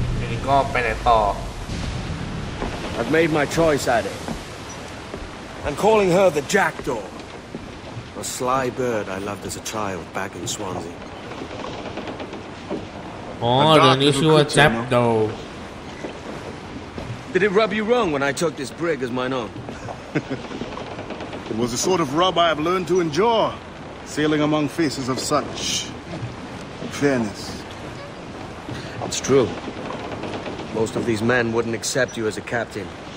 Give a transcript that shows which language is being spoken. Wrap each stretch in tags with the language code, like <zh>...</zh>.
<th>นี่ก็ไปไหนต่อ</th> <en>I've made my choice, Addy. I'm calling her the Jackdaw. A sly bird I loved as a child back in Swansea.</en> <th>อ๋อเรื่องนี้ชื่อว่า Jackdaw.</th> <en>Did it rub you wrong when I took this brig as mine own? It was the sort of rub I have learned to endure, sailing among faces of such fairness. It's true. Most of these men wouldn't accept you as a captain.</en>